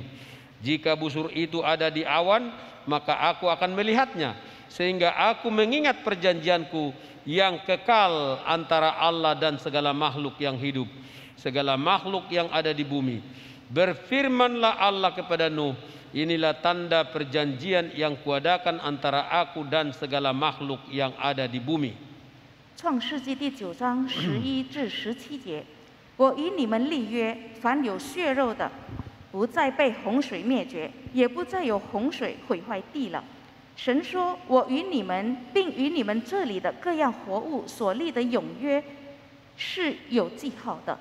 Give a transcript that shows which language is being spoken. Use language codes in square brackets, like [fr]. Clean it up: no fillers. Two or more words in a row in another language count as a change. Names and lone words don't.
[id] Jika busur itu ada di awan, maka aku akan melihatnya, sehingga aku mengingat perjanjianku yang kekal antara Allah dan segala makhluk yang hidup, segala makhluk yang ada di bumi. Berfirmanlah Allah kepada Nuh, inilah tanda perjanjian yang kuadakan antara aku dan segala makhluk yang ada di bumi. [zh] 创世纪第9章11至17节，我与你们立约，凡有血肉的，不再被洪水灭绝，也不再有洪水毁坏地了。神说：“我与你们，并与你们这里的各样活物所立的永约是有记号的。